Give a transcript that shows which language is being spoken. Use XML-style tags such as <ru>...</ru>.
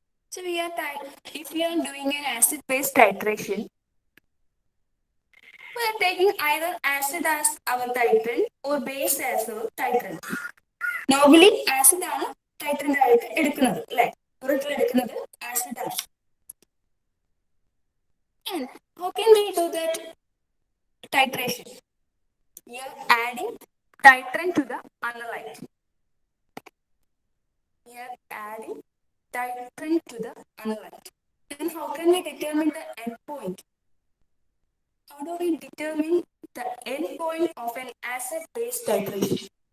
<en>So if we are doing an acid-base titration, we are taking either acid as our titrant or base as our titrant.</en> <ml>Normally, acid ആണ് titrant ആയിട്ട് എടുക്കുന്നത് അല്ലേ? പുറത്തിൽ എടുക്കുന്നത് acid ആണ്.</ml> <en>And how can we do that titration? We are adding titrant to the analyte. We are adding titrant to the analyte. Then how can we determine the endpoint? How do we determine the endpoint of an acid-base titration?</en>